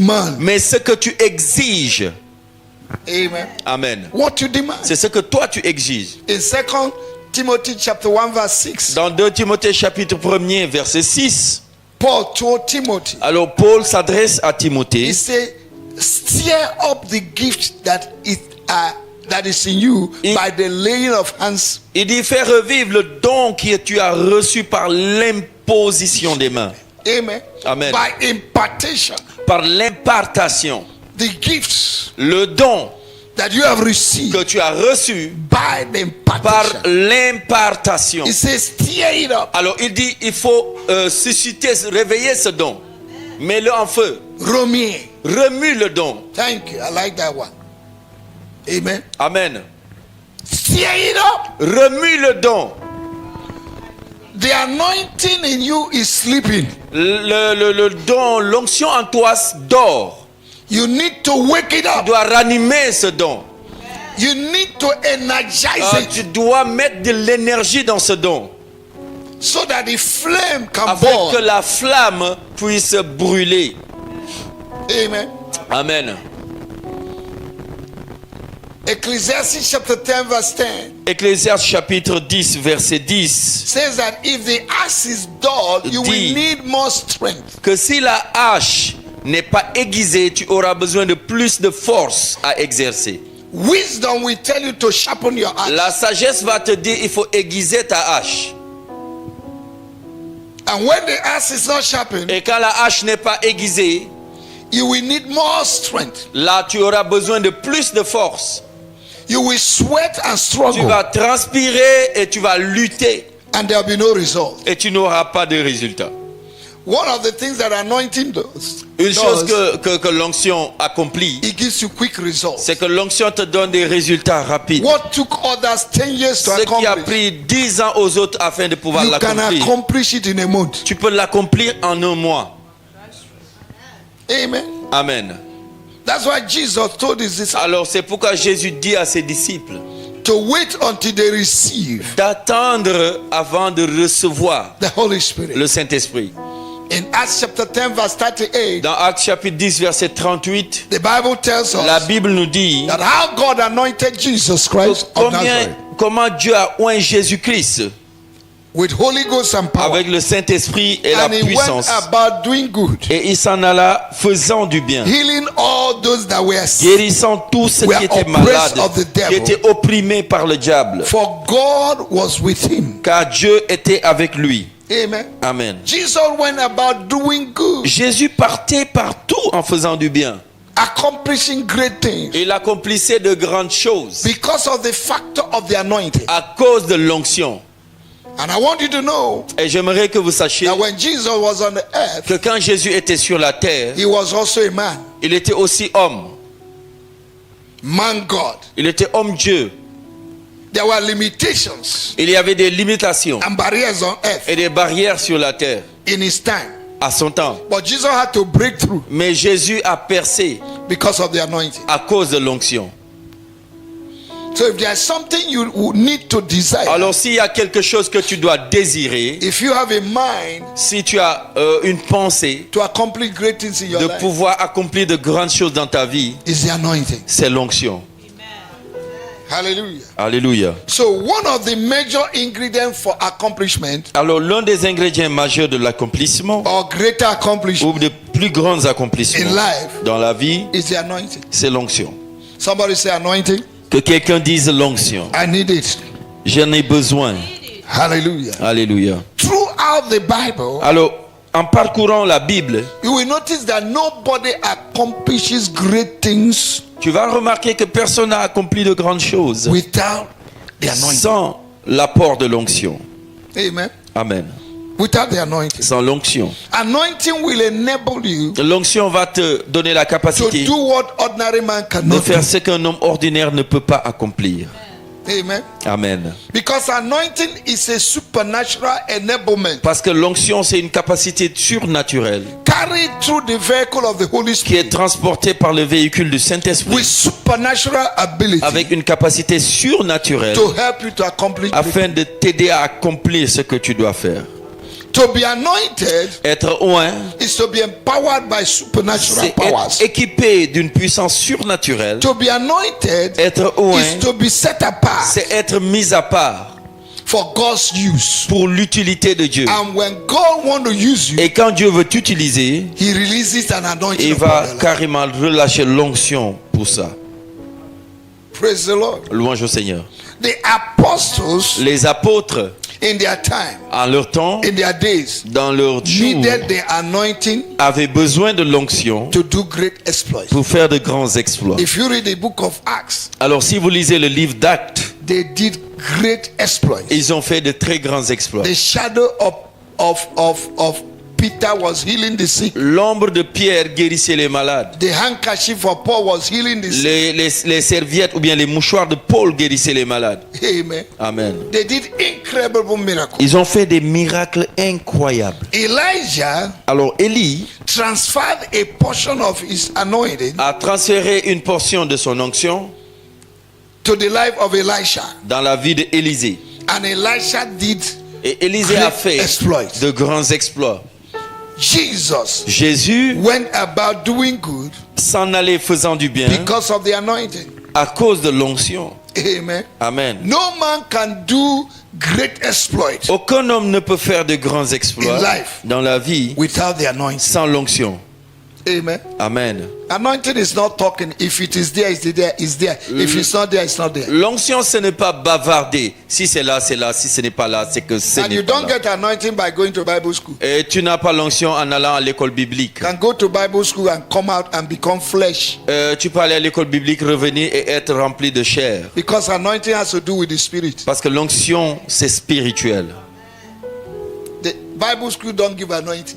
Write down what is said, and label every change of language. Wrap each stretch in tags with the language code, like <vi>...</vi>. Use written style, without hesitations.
<en>demand.</en> <fr>mais ce que tu exiges.</fr> <en>Amen.</en> <fr>Amen.</fr> <en>What you demand.</en> <fr>C'est ce que toi tu exiges.</fr> <en>In 2 Timothy chapter 1 verse 6,</en> <fr>Dans 2 Timothée chapitre 1er verset 6,</fr> <en>Paul told Timothy,</en> <fr>alors Paul s'adresse à Timothée.</fr> <en>he said, stir up the gift that is that is in you by the laying of hands.</en> <fr>Il dit faire revivre le don que tu as reçu par l'imposition des mains.</fr> <en>Amen.</en> <fr>Amen.</fr> <en>By impartation.</en> <fr>Par l'impartation.</fr> <en>The gifts</en> <fr>Le don</fr> <en>that you have received</en> <fr>que tu as reçu</fr> <en>by the</en> <fr>par</fr> <en>impartation.</en> <fr>l'impartation.</fr> <en>It says, stir it up.</en> <fr>Alors il dit, il faut susciter, réveiller ce don. Mets-le en feu. Romier. Remue le don.</fr> <en>Thank you. I like that one. Amen.</en> <fr>Amen.</fr> <en>Stir it up.</en> <fr>Remue le don.</fr> <en>The anointing in you is sleeping.</en> <fr>Le don, l'onction en toi dort.</fr> <en>You need to wake it</en> <fr>Tu</fr> <en>up.</en> <fr>dois ranimer ce don.</fr> <en>You need to energize</en> <fr>Tu</fr> <en>it</en> <fr>dois mettre de l'énergie dans ce don.</fr> <en>so that the flame can</en> <fr>Afin que</fr> <en>burn.</en> <fr>la flamme puisse brûler.</fr> <en>Amen.</en> <fr>Amen.</fr> <en>Ecclesiastes chapter 10 verse 10</en> <fr>Ecclésiaste chapitre 10 verset 10.</fr> <en>says that if the axe is dull, you will</en> <fr>Dit.</fr> <en>need more strength.</en> <fr>Que si la hache n'est pas aiguisée, tu auras besoin de plus de force à exercer.</fr> <en>Wisdom will tell you to sharpen your axe.</en> <fr>La sagesse va te dire il faut aiguiser ta hache.</fr> <en>And when the axe is not sharpened,</en> <fr>Et quand la hache n'est pas aiguisée,</fr> <en>you will need more strength.</en> <fr>là tu auras besoin de plus de force.</fr> <en>You will sweat and</en> <fr>Tu</fr> <en>struggle,</en> <fr>vas transpirer et tu vas lutter</fr> <en>and there will be no result.</en> <fr>et tu n'auras pas de résultat.</fr> <en>One of the things that anointing does,</en> <fr>Une chose que l'onction accomplit,</fr> <en>it gives you quick results.</en> <fr>c'est que l'onction te donne des résultats rapides.</fr> <en>What took others 10 years to</en> <fr>Ce qui a</fr> <en>accomplish,</en> <fr>pris 10 ans aux autres afin de pouvoir</fr> <en>you can</en> <fr>l'accomplir,</fr> <en>accomplish it in a month.</en> <fr>tu peux l'accomplir en un mois.</fr> <en>Amen.</en> <fr>Amen.</fr> <en>That's why Jesus told his disciples</en> <fr>Alors c'est pourquoi Jésus dit à ses disciples</fr> <en>to wait until they receive</en> <fr>d'attendre avant de recevoir</fr> <en>the Holy Spirit.</en> <fr>le Saint-Esprit.</fr> <en>In Acts chapter 10 verse 38,</en> <fr>Dans Actes chapitre 10 verset 38,</fr> <en>the Bible tells</en> <fr>la</fr> <en>us</en> <fr>Bible nous dit</fr> <en>that how God anointed Jesus Christ of Nazareth</en> <fr>comment Dieu a oint Jésus-Christ</fr> <en>with Holy Ghost and power,</en> <fr>avec le Saint-Esprit et la</fr> <en>and he went</en> <fr>puissance.</fr> <en>about doing good,</en> <fr>Et il s'en alla faisant du bien,</fr> <en>healing all those that were sick.</en> <fr>guérissant tous ceux</fr> <en>We</en> <fr>qui</fr> <en>are</en> <fr>étaient</fr> <en>oppressed</en> <fr>malades,</fr> <en>of the devil.</en> <fr>qui étaient opprimés par le diable,</fr> <en>For God was with him.</en> <fr>car Dieu était avec lui.</fr> <en>Amen.</en> <fr>Amen.</fr> <en>Jesus went about doing good,</en> <fr>Jésus partait partout en faisant du bien.</fr> <en>accomplishing great things</en> <fr>Il accomplissait de grandes choses</fr> <en>because of the factor of the anointing.</en> <fr>à cause de l'onction.</fr> <en>And I want you to know</en> <fr>Et j'aimerais que vous sachiez</fr> <en>that when Jesus was on the earth,</en> <fr>que quand Jésus était sur la terre,</fr> <en>he was also a man,</en> <fr>il était aussi homme.</fr> <en>man God.</en> <fr>Il était homme-dieu.</fr> <en>There were limitations</en> <fr>Il y avait des limitations</fr> <en>and barriers on earth</en> <fr>et des barrières sur la terre</fr> <en>in his time.</en> <fr>à son temps.</fr> <en>But Jesus had to break through</en> <fr>Mais Jésus a percé</fr> <en>because of the anointing.</en> <fr>à cause de l'onction.</fr> <en>So if there's something you would need to desire,</en> <fr>Alors s'il y a quelque chose que tu dois désirer,</fr> <en>if you have a mind</en> <fr>si tu as une pensée</fr> <en>to accomplish great things in your</en> <fr>de</fr> <en>life,</en> <fr>pouvoir accomplir de grandes choses dans ta vie,</fr> <en>is the anointing.</en> <fr>c'est l'onction.</fr> <en>Hallelujah.</en> <fr>Alléluia.</fr> <en>So one of the major ingredients for accomplishment</en> <fr>Alors l'un des ingrédients majeurs de l'accomplissement</fr> <en>or greater accomplishment</en> <fr>ou de plus grands</fr> <en>in</en> <fr>accomplissements</fr> <en>life</en> <fr>dans la vie,</fr> <en>is the anointing.</en> <fr>c'est l'onction.</fr> <en>Somebody say anointing.</en> <fr>Que quelqu'un dise l'onction.</fr> <en>I need it.</en> <fr>J'en ai besoin.</fr> <en>Hallelujah.</en> <fr>Alléluia.</fr> <en>Throughout the Bible,</en> <fr>Alors, en parcourant la Bible,</fr> <en>you will notice that nobody accomplishes great things</en> <fr>tu vas remarquer que personne n'a accompli de grandes choses</fr> <en>without the anointing.</en> <fr>sans l'apport de l'onction.</fr> <en>Amen.</en> <fr>Amen.</fr> <en>Without the anointing.</en> <fr>Sans l'onction.</fr> <en>Anointing will enable you</en> <fr>L'onction va te donner la</fr> <en>to</en> <fr>capacité</fr> <en>do what ordinary man</en> <fr>de</fr> <en>cannot</en> <fr>faire</fr> <en>do.</en> <fr>ce qu'un homme ordinaire ne peut pas accomplir.</fr> <en>Amen.</en> <fr>Amen.</fr> <en>Because anointing is a supernatural enablement</en> <fr>Parce que l'onction, c'est une capacité surnaturelle</fr> <en>carried through the vehicle of the Holy</en> <fr>qui est</fr> <en>Spirit</en> <fr>transportée par le véhicule du Saint-Esprit</fr> <en>with supernatural ability</en> <fr>avec une capacité surnaturelle</fr> <en>to help you to accomplish great</en> <fr>afin de t'aider à accomplir ce que tu dois faire.</fr> <en>To be anointed</en> <fr>Être oint,</fr> <en>is to be empowered by supernatural</en> <fr>c'est</fr> <en>powers.</en> <fr>être équipé d'une puissance surnaturelle.</fr> <en>To be anointed</en> <fr>Être oint,</fr> <en>is to be set apart</en> <fr>c'est être mis à part</fr> <en>for God's use.</en> <fr>pour l'utilité de Dieu.</fr> <en>And when God wants to use you,</en> <fr>Et quand Dieu veut t'utiliser,</fr> <en>He releases an anointing</en> <fr>il</fr> <en>upon</en> <fr>va</fr> <en>your life.</en> <fr>carrément relâcher l'onction pour ça.</fr> <en>Praise the Lord.</en> <fr>Louange au Seigneur.</fr> <en>The apostles</en> <fr>Les apôtres,</fr> <en>in their time,</en> <fr>en leur temps,</fr> <en>in their days,</en> <fr>dans leur jour,</fr> <en>needed the anointing</en> <fr>avaient besoin de l'onction</fr> <en>to do great exploits.</en> <fr>pour faire de grands exploits.</fr> <en>If you read the book of Acts,</en> <fr>Alors si vous lisez le livre d'Actes,</fr> <en>they did great exploits.</en> <fr>ils ont fait de très grands exploits.</fr> <en>The shadow of Peter was healing the sick.</en> <fr>L'ombre de Pierre guérissait les malades.</fr> <en>The handkerchief of Paul was healing the sick.</en> <fr>Les serviettes ou bien les mouchoirs de Paul guérissaient les malades.</fr> <en>Amen.</en> <fr>Amen.</fr> <en>They did incredible miracles.</en> <fr>Ils ont fait des miracles incroyables.</fr> <en>Elijah</en> <fr>Alors Élie</fr> <en>transferred a portion of his anointing</en> <fr>a transféré une portion de son onction</fr> <en>to the life of Elisha.</en> <fr>dans la vie d'Élisée.</fr> <en>And Elisha did</en> <fr>Et Élisée a</fr> <en>great</en> <fr>fait</fr> <en>exploits.</en> <fr>de grands exploits.</fr> <en>Jesus</en> <fr>Jésus</fr> <en>went about doing good</en> <fr>s'en allait faisant du bien</fr> <en>because of the anointing.</en> <fr>à cause de l'onction.</fr> <en>Amen.</en> <fr>Amen.</fr> <en>No man can do great exploits</en> <fr>Aucun homme ne peut faire de grands exploits</fr> <en>In life.</en> <fr>dans la vie</fr> <en>without the anointing.</en> <fr>sans l'onction.</fr> <en>Amen.</en> <fr>Amen.</fr> <en>Anointing is not talking. If it is there, it's there. It's there. If it's not there, it's not there.</en> <fr>L'onction, ce n'est pas bavarder. Si c'est là, c'est là. Si ce n'est pas là, c'est que ce</fr> <en>And</en> <fr>n'est</fr> <en>you</en> <fr>pas</fr> <en>don't</en> <fr>là.</fr> <en>get anointing by going to Bible school.</en> <fr>Et tu n'as pas l'onction en allant à l'école biblique.</fr> <en>You can go to Bible school and come out and become flesh.</en> <fr>Tu peux aller à l'école biblique, revenir et être rempli de chair.</fr> <en>Because anointing has to do with the spirit.</en> <fr>Parce que l'onction, c'est spirituel.</fr> <en>The Bible school don't give anointing.</en>